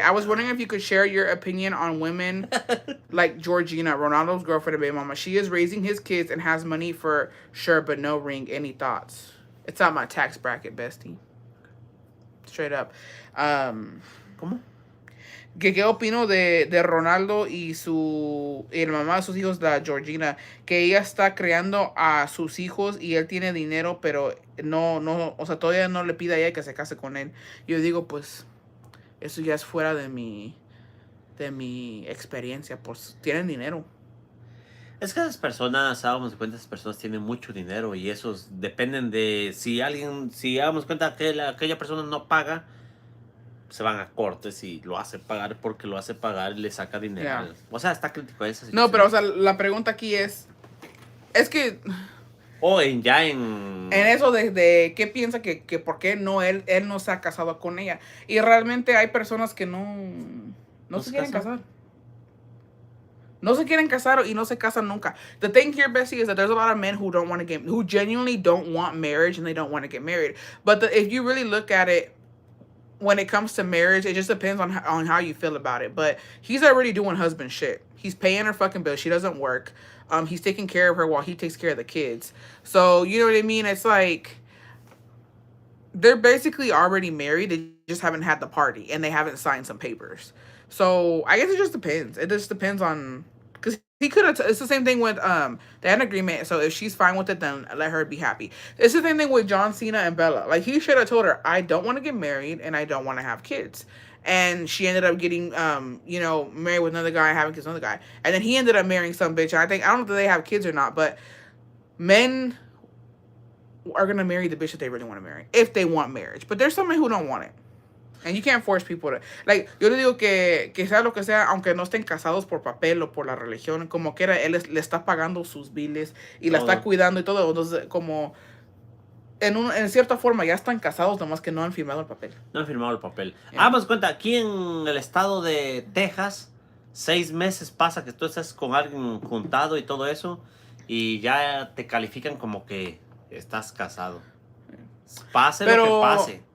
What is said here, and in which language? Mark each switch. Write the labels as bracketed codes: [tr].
[en] I was wondering if you could share your opinion on women like Georgina, Ronaldo's girlfriend and baby mama. She is raising his kids and has money for sure, but no ring. Any thoughts? It's on my tax bracket, bestie. Straight up. [es] ¿Cómo? ¿Qué opino de Ronaldo y la mamá de sus hijos, la Georgina? Que ella está criando a sus hijos y él tiene dinero, pero no, o sea, todavía no le pide a ella que se case con él. Yo digo, pues, eso ya es fuera de mi experiencia, pues, tienen dinero. Es que esas personas, damos cuenta, esas personas tienen mucho dinero y esos dependen de si damos cuenta que aquella persona no paga, se van a cortes y lo hace pagar porque lo hace pagar y le saca dinero. [en] Yeah. [es] O sea, está crítico esa situación. No, pero, o sea, la pregunta aquí es que... O en eso de qué piensa que por qué no él no se ha casado con ella. Y realmente hay personas que no se quieren casar. No se quieren casar y no se casan nunca. [en] The thing here, Bessie, is that there's a lot of men who genuinely don't want marriage and they don't want to get married. But if you really look at it, when it comes to marriage, it just depends on how you feel about it. But he's already doing husband shit. He's paying her fucking bills. She doesn't work. He's taking care of her while he takes care of the kids. So, you know what I mean? It's like, they're basically already married. They just haven't had the party and they haven't signed some papers. So, I guess it just depends. It just depends on, because he could have, it's the same thing with, they had an agreement. So if she's fine with it, then let her be happy. It's the same thing with John Cena and Bella. Like, he should have told her, I don't want to get married and I don't want to have kids. And she ended up getting, married with another guy, having kids with another guy. And then he ended up marrying some bitch. And I don't know if they have kids or not, but men are going to marry the bitch that they really want to marry, if they want marriage. But there's some men who don't want it. And you can't force people to... [es] Like, yo le digo que sea lo que sea, aunque no estén casados por papel o por la religión, como quiera, él le está pagando sus biles y la está cuidando y todo. Entonces, como... En cierta forma ya están casados, nomás que no han firmado el papel. No han firmado el papel. [en] Yeah. [es] Damos cuenta, aquí en el estado de Texas, 6 meses pasa que tú estás con alguien juntado y todo eso, y ya te califican como que estás casado. Pase lo que pase.